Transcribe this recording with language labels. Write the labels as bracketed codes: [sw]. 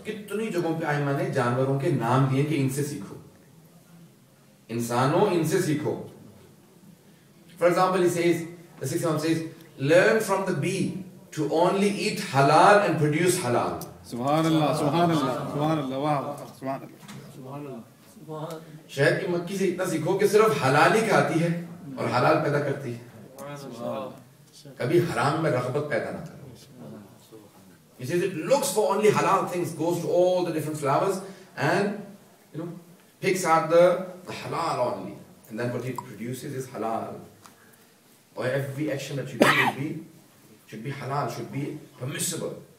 [ur] کتنی جگہوں پہ Aimma نے جانوروں کے نام دیے کہ ان سے سیکھو. انسانوں ان سے سیکھو. [en] For example, he says, the sixth Imam says, learn from the bee to only eat halal and produce halal. [ar] Subhanallah, subhanallah, subhanallah, wow, subhanallah. [ur] شہد کی مکھی سے اتنا سیکھو کہ صرف حلال ہی کھاتی ہے اور حلال پیدا کرتی ہے. کبھی حرام میں رغبت پیدا نہ کرو. [en] He says it looks for only halal things, goes to all the different flowers and picks out the halal only, and then what it produces is halal. Or every action that you do should be halal, should be permissible.